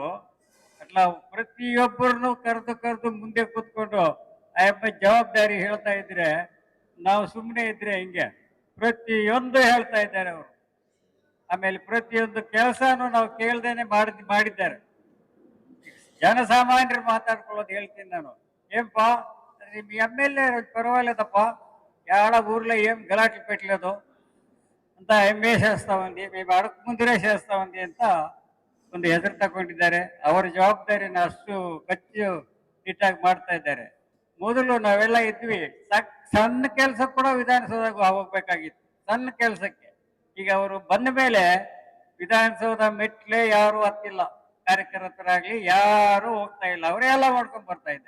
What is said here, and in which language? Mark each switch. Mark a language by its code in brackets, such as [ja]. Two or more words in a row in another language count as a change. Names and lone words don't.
[kn] ಅಟ್లా ಪ್ರತಿಯೊಬ್ಬರನ್ನು ಕರೆದು ಮುಂದೆ ಕೂತ್ಕೊಂಡು ಆ ಜವಾಬ್ದಾರಿ ಹೇಳ್ತಾ ಇದ್ರೆ, ನಾವು ಸುಮ್ಮನೆ ಇದ್ರೆ ಹಿಂಗೆ ಪ್ರತಿಯೊಂದು ಹೇಳ್ತಾ ಇದ್ದಾರೆ ಅವರು. ಆಮೇಲೆ ಪ್ರತಿಯೊಂದು ಕೆಲಸನೂ ನಾವು ಕೇಳ್ದೇನೆ ಮಾಡಿದ್ದಾರೆ. ಜನಸಾಮಾನ್ಯರು ಮಾತಾಡ್ಕೊಳ್ಳೋದು ಹೇಳ್ತೀನಿ ನಾನು. [te] ఏంపా మీ ఎమ్మెల్యే పర్వాలేదప్పా, ఏడ ఊర్లో ఏం గలాట్లు పెట్టలేదు ಅಂತ MA చేస్తామంది, మేము అడగ ముందరే చేస్తామంది [kn] ಅಂತ ಒಂದು ಹೆಸರು ತಗೊಂಡಿದ್ದಾರೆ. ಅವರ ಜವಾಬ್ದಾರಿನ ಅಷ್ಟು ಕಚ್ಚಿಟ್ಟಾಗಿ ಮಾಡ್ತಾ ಇದ್ದಾರೆ. ಮೊದಲು ನಾವೆಲ್ಲ ಇದ್ವಿ, ಸಣ್ಣ ಕೆಲಸ ಕೂಡ ವಿಧಾನಸೌಧಕ್ಕೆ ಹೋಗ್ಬೇಕಾಗಿತ್ತು, ಸಣ್ಣ ಕೆಲಸಕ್ಕೆ. ಈಗ ಅವರು ಬಂದ ಮೇಲೆ ವಿಧಾನಸೌಧ ಮೆಟ್ಲೆ ಯಾರು ಹತ್ತಿಲ್ಲ, ಕಾರ್ಯಕರ್ತರಾಗ್ಲಿ ಯಾರು ಹೋಗ್ತಾ ಇಲ್ಲ, ಅವರೇ ಎಲ್ಲ ಮಾಡ್ಕೊಂಡು ಬರ್ತಾ ಇದ್ದಾರೆ.